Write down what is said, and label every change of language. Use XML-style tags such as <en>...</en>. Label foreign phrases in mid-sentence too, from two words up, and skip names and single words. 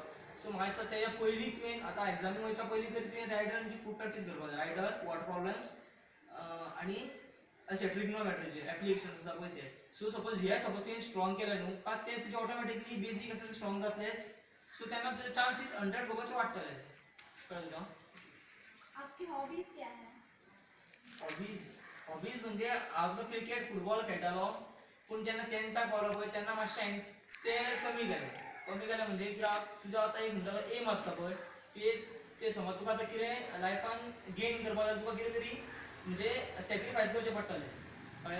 <kok>सो म्हाका दिसता तेच्या पयलीं तुवें आतां एग्जामी वयच्या पयलीं तरी तुवें रायडरांची खूब प्रॅक्टीस करपाक जाय</kok> <en>rider word problems</en> <kok>आनी अशें ट्रिग्नोमेट्रीचे एप्लिकेशन आसा पळय ते.</kok> <en>so suppose</en> <kok>हे सपोज तुवें स्ट्रॉंग केलें न्हू का ते तुजे ऑटोमॅटिकली बेजीक आसा स्ट्रॉंग जातले सो तेन्ना तुजे चान्सीस 100 घेवपाचे वाडटले कळ्ळें तुका.</kok> <hi>आपकी हॉबीज क्या है?</hi> <kok>हॉबीज म्हणजे हांव जो क्रिकेट फुटबॉल खेळटालो पूण जेन्ना 10th पावलो पळय तेन्ना मातशें ते कमी केलें म्हणजे कित्याक तुजो आतां एक म्हणटा एम आसता पळय ते समज तुका आतां कितें लायफान गेन करपाक जाय तुका कितें तरी म्हणजे सॅक्रिफायस करचें पडटलें कळ्ळें.</kok>